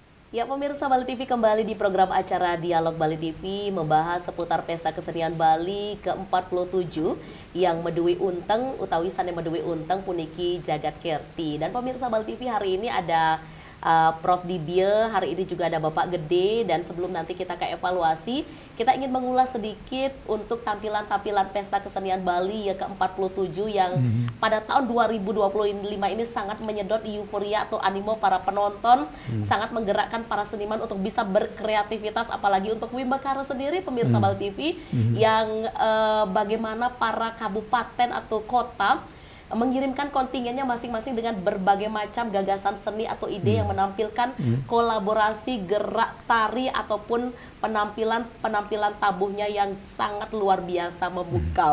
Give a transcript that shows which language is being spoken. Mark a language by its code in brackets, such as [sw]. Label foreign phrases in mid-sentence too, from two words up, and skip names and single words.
[id] Ya, pemirsa Bali TV kembali di program acara Dialog Bali TV membahas seputar Pesta Kesenian Bali ke-47 yang [ban] Medui Unteng utawi sane Medui Unteng puniki Jagat Kerti. [id] Dan pemirsa Bali TV hari ini ada Prof Dibye, hari ini juga ada Bapak Gede, dan sebelum nanti kita ke evaluasi, kita ingin mengulas sedikit untuk tampilan-tampilan Pesta Kesenian Bali ya ke-47 yang pada tahun 2025 ini sangat menyedot euforia atau animo para penonton, sangat menggerakkan para seniman untuk bisa berkreativitas, apalagi untuk Wimbekara sendiri pemirsa Bali TV yang bagaimana para kabupaten atau kota mengirimkan kontingennya masing-masing dengan berbagai macam gagasan seni atau ide yang menampilkan kolaborasi gerak tari ataupun penampilan tabuhnya yang sangat luar biasa memukau.